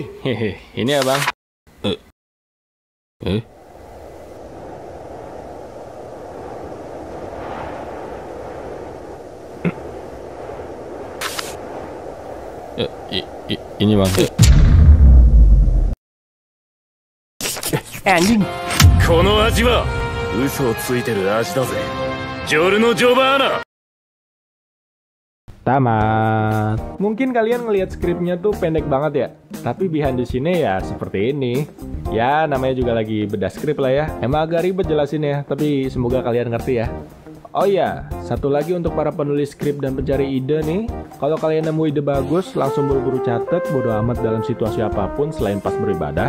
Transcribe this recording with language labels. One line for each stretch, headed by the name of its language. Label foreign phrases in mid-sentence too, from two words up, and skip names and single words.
Indonesian: Hehe, ini ya bang. Ini bang. Anjing.
Japanese: この味は嘘をついてる味だぜ。ジョルノ・ジョバーナ。
Indonesian: Tamat. Mungkin kalian ngelihat skripnya tuh pendek banget ya. Tapi
English: behind the scene
Indonesian: ya seperti ini. Ya namanya juga lagi bedah skrip lah ya. Emang agak ribet jelasin ya, tapi semoga kalian ngerti ya. Oh iya, satu lagi untuk para penulis skrip dan pencari ide nih. Kalau kalian nemu ide bagus, langsung buru-buru catet, bodo amat dalam situasi apapun selain pas beribadah.